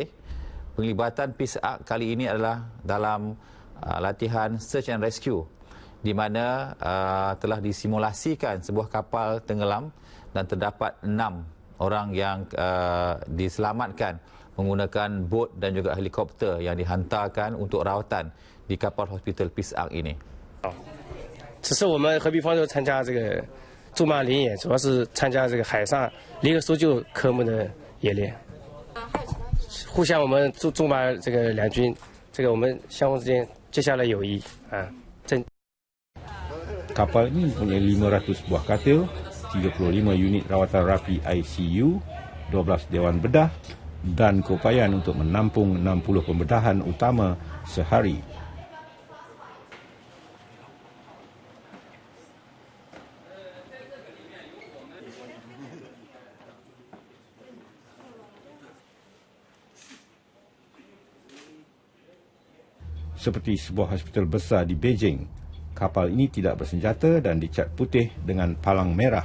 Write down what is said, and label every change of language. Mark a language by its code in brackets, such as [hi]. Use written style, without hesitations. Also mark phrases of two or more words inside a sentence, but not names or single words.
[ms] Penglibatan Peace Ark kali ini adalah dalam latihan [en] Search and Rescue, [ms] di mana telah disimulasikan sebuah kapal tenggelam dan terdapat 6 orang yang diselamatkan menggunakan bot dan juga helikopter yang dihantarkan untuk rawatan di kapal hospital Peace Ark ini. [zh] 此次我们河滨方舟参加这个驻马联演，主要是参加这个海上联合搜救科目的演练。互相我们驻马这个两军，这个我们相互之间结下了友谊啊。 [ms] Kapal ini mempunyai 500 buah katil, 35 unit rawatan rapi ICU, 12 dewan bedah dan keupayaan untuk menampung 60 pembedahan utama sehari. Seperti sebuah hospital besar di Beijing, kapal ini tidak bersenjata dan dicat putih dengan palang merah.